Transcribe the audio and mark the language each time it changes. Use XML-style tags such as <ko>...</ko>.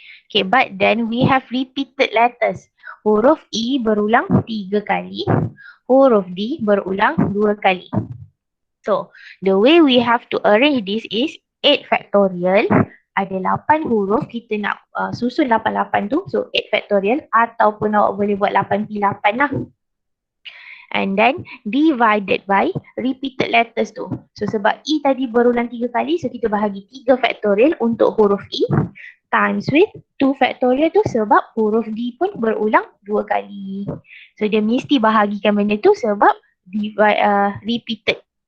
<en>Okay, but then we have repeated letters.</en> <ms>Huruf E berulang 3 kali. Huruf D berulang 2 kali.</ms> <en>So, the way we have to arrange this is 8 factorial.</en> <ms>Ada 8 huruf, kita nak susun 88 tu. So, 8 factorial ataupun awak boleh buat 8p8 lah.</ms> <en>And then divided by repeated letters tu.</en> <ms>So, sebab E tadi berulang 3 kali, so kita bahagi 3 factorial untuk huruf E</ms> <en>times with</en> <ms>2 factorial tu sebab huruf D pun berulang 2 kali. So, dia mesti bahagikan benda tu sebab repeated.</ms>